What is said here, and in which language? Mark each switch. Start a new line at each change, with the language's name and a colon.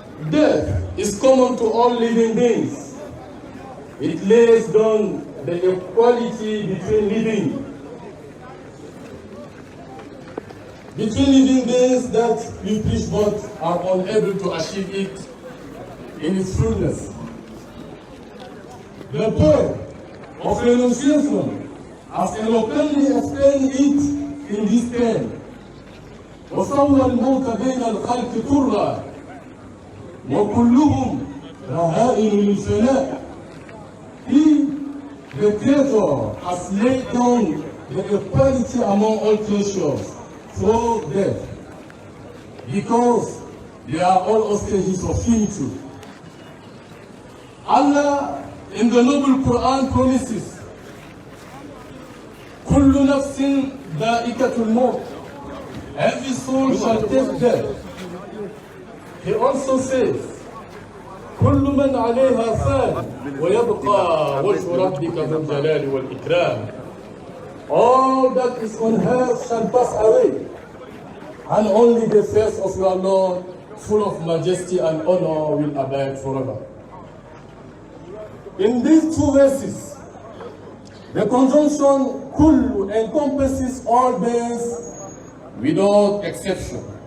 English: Death is common to all living beings. It lays down the equality between living beings that we preach but are unable to achieve it in its fullness. The poet of Renunciation has eloquently explained it in this pen.
Arabic: وصور الموت بين الخلق ترى وكلهم رهائن للفناء.
English: He, the Creator, has laid down the equality among all creatures through death, because they are all hostages of finitude. Allah in the noble Quran promises,
Arabic: كل نفس ذائقة الموت.
English: Every soul shall taste death. He also says,
Arabic: كل من عليها فان ويبقى وجه ربك ذو الجلال والإكرام.
English: All that is on earth shall pass away, and only the face of your Lord, full of majesty and honor, will abide forever. In these two verses, the conjunction kullu encompasses all beings without exception.